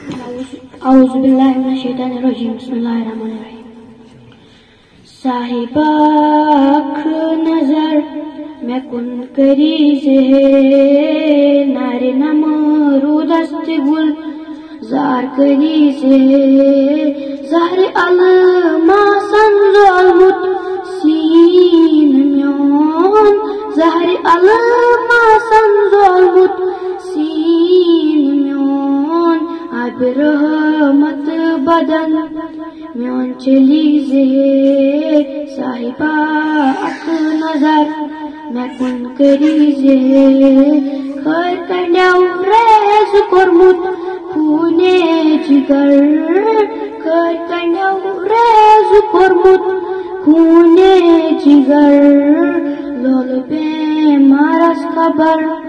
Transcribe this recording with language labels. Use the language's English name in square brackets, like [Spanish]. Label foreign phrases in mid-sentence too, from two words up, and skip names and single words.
[Arabic] اعوذ باللہ من الشیطان الرجیم بسم اللہ الرحمن الرحیم [Kashmiri] صاحبہ اکھ نظر میں کن کری سے نار نمرود است گل زار کری سے زہر الما سنزالمت سین میون زہر الما سنزالمت سین میون آب رحمت بدن میون چلی زے صاحبہ اکھ نظر میں کن کری زے خیر کنڈیو ریز کورمت خونے جگر خیر کنڈیو ریز کورمت خونے جگر لول بیمارس خبر